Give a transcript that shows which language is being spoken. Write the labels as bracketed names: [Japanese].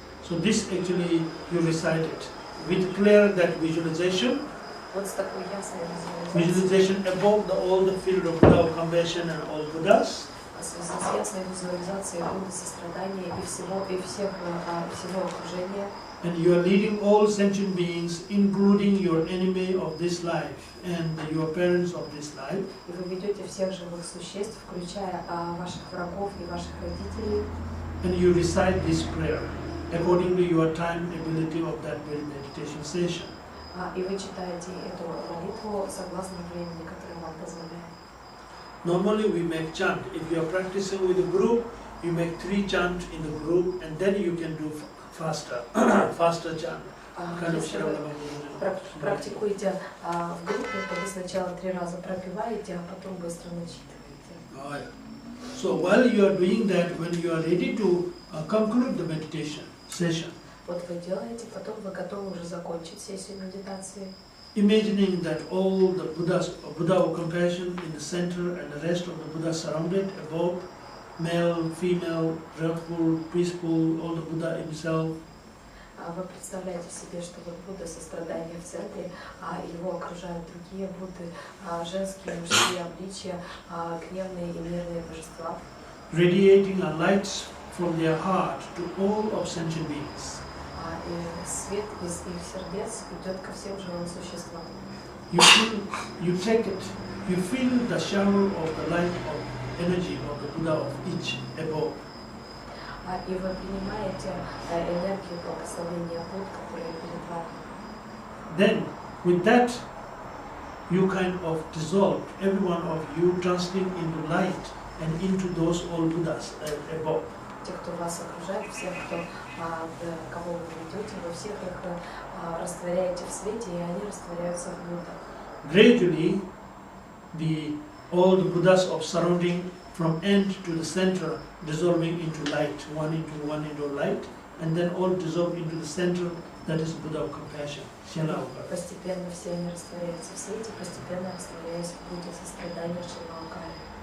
[English] So this actually you recite it with clear that visualization. [Russian] Вот с такой ясной визуализацией. [English] Visualization above all the field of love, compassion and all Buddhas. [Russian] В связи с ясной визуализацией Будды сострадания и всего окружения. [English] And you are leading all sentient beings, including your enemy of this life and your parents of this life. [Russian] И вы ведете всех живых существ, включая ваших врагов и ваших родителей. [English] And you recite this prayer according to your time ability of that very meditation session. [Russian] И вы читаете эту молитву согласно времени, которое вам позволяет. [English] Normally we make chant. If you are practicing with a group, you make 3 chant in the group, and then you can do faster chant. Kind of [Russian] Если вы практикуете в группе, то вы сначала 3 раза пропеваете, а потом быстро начитываете. [English] Oh, yeah. So while you are doing that, when you are ready to conclude the meditation session, [Russian] Вот вы делаете, потом вы готовы уже закончить сессию медитации. [English] imagining that all the Buddha of compassion in the center and the rest of the Buddhas surrounded above, male, female, wrathful, peaceful, all the Buddha himself. [Russian] Вы представляете себе, что вот Будда сострадания в центре, а его окружают другие Будды, женские, мужские обличия, гневные и мирные божества. [English] Radiating a light from their heart to all of sentient beings. [Russian] И свет из их сердец идет ко всем живым существам. [English] You take it, you feel the shower of the light of energy of the Buddha of each above. [Russian] И вы принимаете энергию благословения Будд, которые перед вами. [English] Then, with that, you kind of dissolve, every one of you translating into light and into those all Buddhas above. [Russian] Те, кто вас окружает, всех, кого вы ведете, вы всех их растворяете в свете, и они растворяются в Буддах. [English] Gradually, all the Buddhas of surrounding from end to the center dissolving into light, one into light, and then all dissolve into the center, that is Buddha of compassion. [Russian] Постепенно все они растворяются в свете, постепенно растворяясь в Будде сострадания Шилаукари.